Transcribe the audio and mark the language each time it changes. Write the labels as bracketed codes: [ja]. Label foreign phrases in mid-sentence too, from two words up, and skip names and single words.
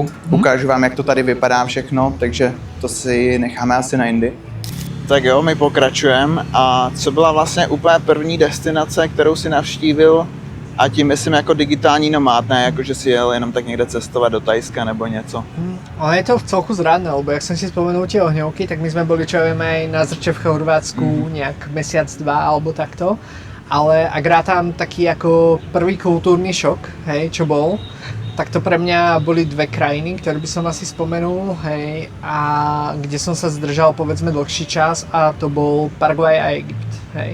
[cs] Ukážu vám, jak to tady vypadá všechno, takže to si necháme asi na jindy. Tak jo, my pokračujeme. A co byla vlastně úplně první destinace, kterou si navštívil? A tím myslím jako digitální nomád, ne jako že si jel jenom tak někde cestovat do Thajska nebo něco. [sk] Ale je to v celku zradné, lebo jak som si spomenul tie ohňovky, tak my sme boli, čo vieme, aj na Zrče v Chorvátsku nejak mesiac, dva alebo takto. Ale ak rátam taký ako prvý kultúrny šok, hej, čo bol, tak to pre mňa boli dve krajiny, ktoré by som asi spomenul, hej, a kde som sa zdržal povedzme dlhší čas a to bol Paraguaj a Egypt, hej.